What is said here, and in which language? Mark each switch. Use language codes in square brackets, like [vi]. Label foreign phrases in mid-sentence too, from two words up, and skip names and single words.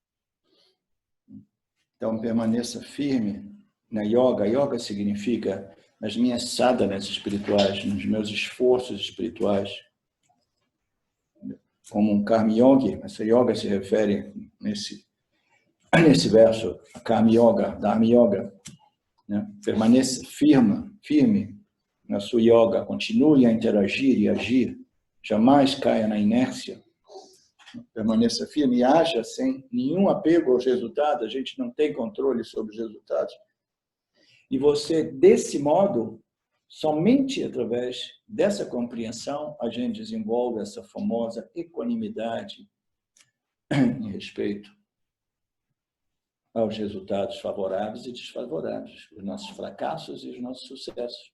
[pt] Então, permaneça firme na yoga. Yoga significa nas minhas sadhanas espirituais, nos meus esforços espirituais. Como um karma yogi, essa yoga se refere nesse verso, a karma yoga, dharma yoga. Né? Permaneça firme na sua yoga, continue a interagir e agir, jamais caia na inércia. Permaneça firme e haja sem nenhum apego aos resultados, a gente não tem controle sobre os resultados. E você, desse modo, somente através dessa compreensão, a gente desenvolve essa famosa equanimidade em respeito aos resultados favoráveis e desfavoráveis, os nossos fracassos e os nossos sucessos.